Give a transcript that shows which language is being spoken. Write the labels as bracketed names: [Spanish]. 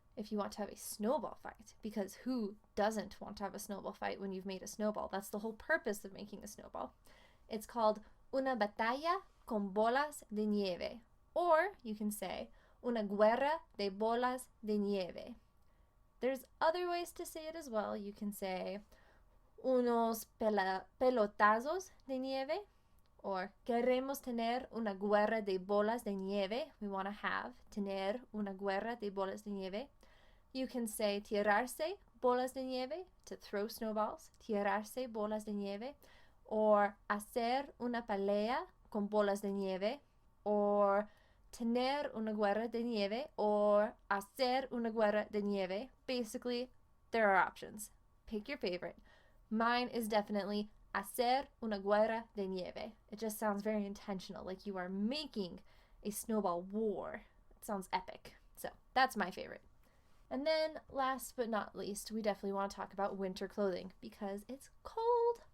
[English] if you want to have a snowball fight, because who doesn't want to have a snowball fight when you've made a snowball? That's the whole purpose of making a snowball. It's called [Spanish] una batalla con bolas de nieve, [English] or you can say [Spanish] una guerra de bolas de nieve. [English] There's other ways to say it as well. You can say [Spanish] unos pelotazos de nieve, [English] or [Spanish] queremos tener una guerra de bolas de nieve. [English] We want to have, [Spanish] tener una guerra de bolas de nieve. [English] You can say [Spanish] tirarse bolas de nieve, [English] to throw snowballs, tirarse bolas de nieve, or [Spanish] hacer una pelea con bolas de nieve, [English] or [Spanish] tener una guerra de nieve, [English] or [Spanish] hacer una guerra de nieve. [English] Basically, there are options. Pick your favorite. Mine is definitely [Spanish] hacer una guerra de nieve. [English] It just sounds very intentional, like you are making a snowball war. It sounds epic. So that's my favorite. And then last but not least, we definitely want to talk about winter clothing because it's cold.